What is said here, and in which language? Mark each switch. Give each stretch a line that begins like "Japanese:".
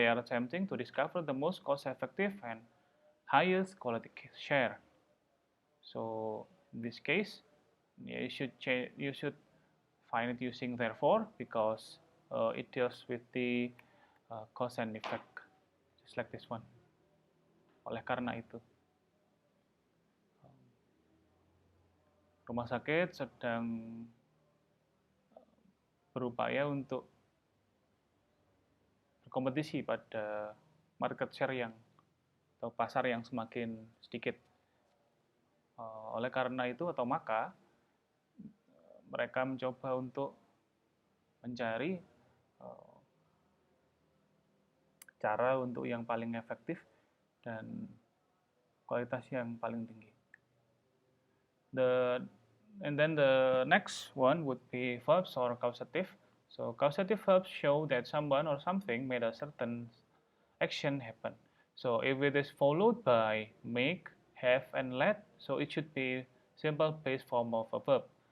English: They are attempting to discover the most cost-effective and highest quality share. So in this case, you should find it using therefore, because it deals with the cause and effect, just like this one.
Indonesian: Oleh karena itu, rumah sakit sedang berupaya untuk berkompetisi pada market share yang atau pasar yang semakin sedikit. Oleh karena itu atau maka mereka mencoba untuk mencari cara untuk yang paling efektif dan kualitas yang paling tinggi.
English: And then the next one would be verbs or causative. So causative verbs show that someone or something made a certain action happen. So if it is followed by make, have, and let, so it should be simple base form of a verb.